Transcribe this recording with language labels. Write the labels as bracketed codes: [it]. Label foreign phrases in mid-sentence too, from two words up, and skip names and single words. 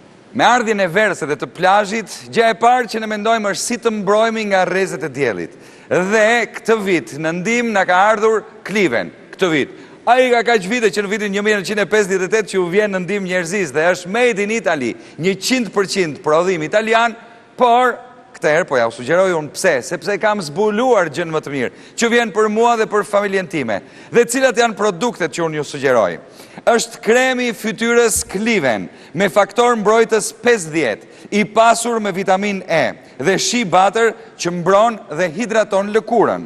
[sq] Me ardhjen e verës dhe të plazhit, gjë e parë që ne mendojmë është si të mbrojmë nga rrezet e diellit. Dhe këtë vit në ndihmë na ka ardhur Cliven, këtë vit. Ai ka kaq vite që në vitin 1958 që u vjen në ndihmë njerëzisë dhe është [en] made in Italy, [sq] 100% prodhim italian, por këtë herë po ja u sugjeroj unë pse, sepse kam zbuluar gjën më të mirë, që vjen për mua dhe për familjen time. Dhe cilat janë produktet që unë ju sugjeroj? Është kremi i fytyrës Cliven me faktor mbrojtës 50, i pasur me vitamin E dhe [en] shea butter [sq] që mbron dhe hidraton lëkurën.